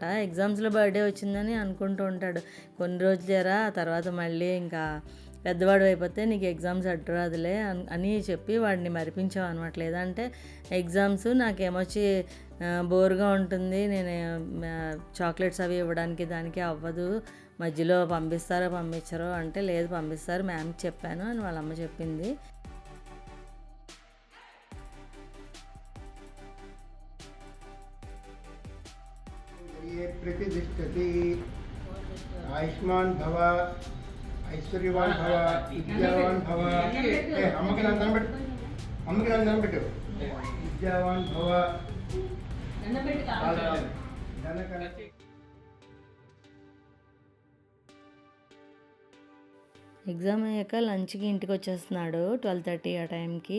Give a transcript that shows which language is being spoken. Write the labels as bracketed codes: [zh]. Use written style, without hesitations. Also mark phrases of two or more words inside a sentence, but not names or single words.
[te] ఎగ్జామ్స్లో బర్త్డే వచ్చిందని అనుకుంటూ ఉంటాడు. కొన్ని రోజులేరా, తర్వాత మళ్ళీ ఇంకా పెద్దవాడు అయిపోతే నీకు ఎగ్జామ్స్ అడ్డురాదులే అని చెప్పి వాడిని మరిపించాం అనమాట. లేదంటే ఎగ్జామ్స్ నాకేమొచ్చి బోర్గా ఉంటుంది, నేను చాక్లెట్స్ అవి ఇవ్వడానికి దానికి అవ్వదు, మధ్యలో పంపిస్తారో పంపించరో అంటే, లేదు పంపిస్తారు మ్యామ్కి చెప్పాను అని వాళ్ళ అమ్మ చెప్పింది. [sa] प्रतिष्ठति आयुष्मान भव ऐश्वर्यवान भव विद्यावान भव अम्मकी [te] నందనం పెట్టు [sa] విద్యావాన్ భవ [te] ఎగ్జామ్ అయ్యాక లంచ్కి ఇంటికి వచ్చేస్తున్నాడు 12:30 ఆ టైంకి.